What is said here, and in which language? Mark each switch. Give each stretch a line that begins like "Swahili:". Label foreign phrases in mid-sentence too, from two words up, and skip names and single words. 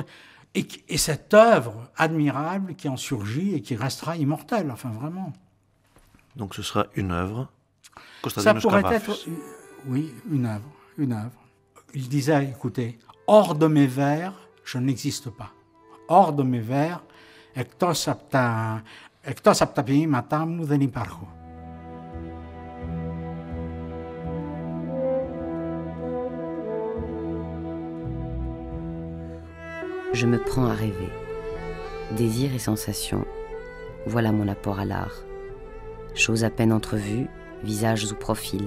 French: Et cette œuvre admirable qui en surgit et qui restera immortelle, enfin vraiment. Donc ce sera une œuvre. Ça pourrait être, oui, une œuvre. Il disait, écoutez, hors de mes vers, je n'existe pas. Hors de mes vers,
Greek: εκτός από τα ποίηματά μου δεν υπάρχω.
French: Je me prends à rêver. Désir et sensation, voilà mon apport à l'art. Choses à peine entrevues, visages ou profils.